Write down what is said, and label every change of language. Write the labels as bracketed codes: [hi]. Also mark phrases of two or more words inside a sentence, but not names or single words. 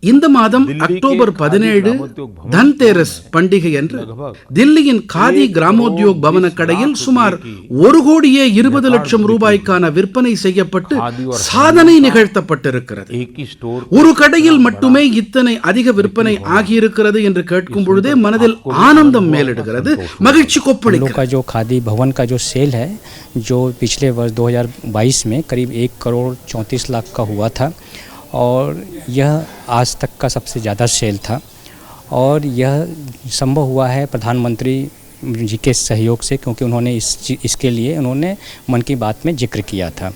[ta] இந்த மாதம் அக்டோபர் 17 தன்தேரஸ் பண்டிகை அன்று தில்லியின் காதி கிராமோத்யோக் பவன கடையில் சுமார் 1,20,00,000 ரூபாய்க்கான விற்பனை செய்யப்பட்டு சாதனை நிகழ்த்தப்பட்டிருக்கிறது. ஒரு கடையில் மட்டுமே இத்தனை அதிக விற்பனை ஆகியிருக்கிறது என்று கேட்கும் பொழுதே மனதில் ஆனந்தம் மேலிடுகிறது, மகிழ்ச்சி கொப்பளிக்கிறது. [hi] जो खादी भवन का जो सेल है, जो पिछले वर्ष 2022 में करीब 1,34,00,000 का हुआ था और यह आज तक का सबसे ज़्यादा सेल था और यह संभव हुआ है प्रधानमंत्री जी के सहयोग से, क्योंकि उन्होंने इसके लिए उन्होंने मन की बात में जिक्र किया था.